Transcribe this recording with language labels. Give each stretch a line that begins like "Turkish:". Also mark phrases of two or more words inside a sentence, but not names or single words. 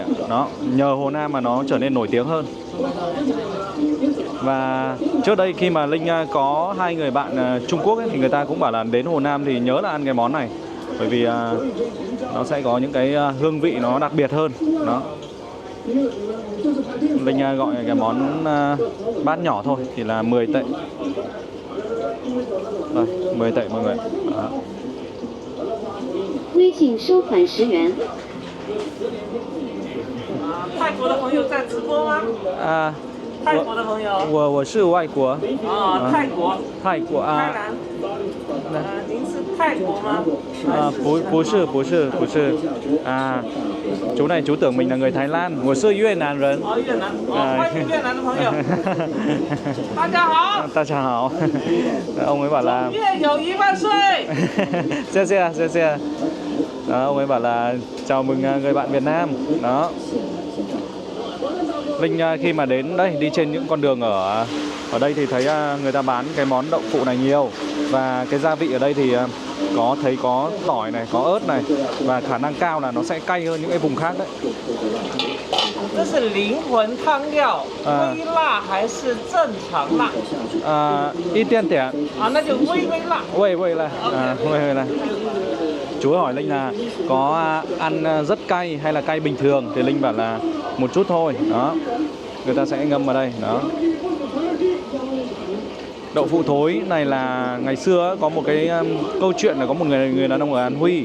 Vietnamese: Đó, nhờ Hồ Nam mà nó trở nên nổi tiếng hơn. Và trước đây khi mà Linh có hai người bạn Trung Quốc ấy, thì người ta cũng bảo là đến Hồ Nam thì nhớ là ăn cái món này. Bởi vì nó sẽ có những cái hương vị nó đặc biệt hơn. Đó. Linh gọi cái món bát nhỏ thôi thì là 10 tệ. Rồi, 10 tệ mọi người. Đó.
Chinese: 微信收款10元。泰国的朋友在直播吗？泰国的朋友。我是外国。泰国。泰国啊。泰南。您是泰国吗？不是。
Vietnamese: Chú này chú tưởng mình là người Thái Lan.
Chinese: 我是越南人。越南。欢迎越南的朋友。大家好。大家好。
Vietnamese: Ông ấy bảo là
Chinese: 越友谊万岁。谢谢.
Vietnamese: Đó, ông ấy bảo là chào mừng người bạn Việt Nam. Đó. Linh khi mà đến đây đi trên những con đường ở đây thì thấy người ta bán cái món đậu phụ này nhiều. Và cái gia vị ở đây thì có tỏi này, có ớt này. Và khả năng cao là nó sẽ cay hơn những cái vùng khác đấy.
Chinese: 这是灵魂汤料，微辣还是正常辣？一点点。那就微辣。微辣.
Vietnamese: Chú hỏi Linh là có ăn rất cay hay là cay bình thường, thì Linh bảo là một chút thôi. Đó, người ta sẽ ngâm vào đây. Đó. Đậu phụ thối này là ngày xưa có một cái câu chuyện là có một người đàn ông ở An Huy.